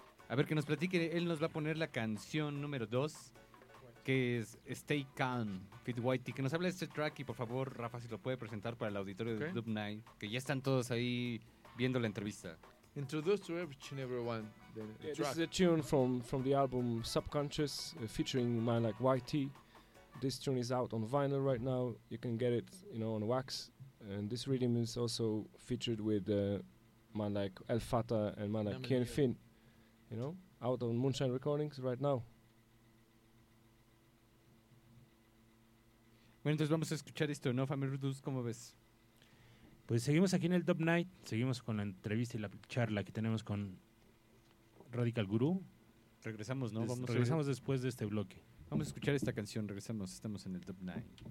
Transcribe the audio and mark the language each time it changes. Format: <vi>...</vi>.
<es>A ver, que nos platique, él nos va a poner la canción número 2, que es Stay Calm, Fit Whitey, que nos habla de este track y por favor, Rafa, si lo puede presentar para el auditorio de Dub Night, que ya están todos ahí viendo la entrevista.</es> <en>Introduce to each and everyone the track. This is a tune from the album Subconscious, featuring Man Like Whitey. This tune is out on vinyl right now. You can get it, you know, on wax. And this rhythm is also featured with Man Like El Fata and Man Like Kien Finn. You know, out on Moonshine Recordings right now.</en> <es>Bueno, entonces vamos a escuchar esto, ¿no, Family Rudus? ¿Cómo ves? Pues seguimos aquí en el Dub Night. Seguimos con la entrevista y la charla que tenemos con Radical Guru. Regresamos, ¿no? Regresamos después de este bloque. Vamos a escuchar esta canción, regresamos, estamos en el Dub Night.</es>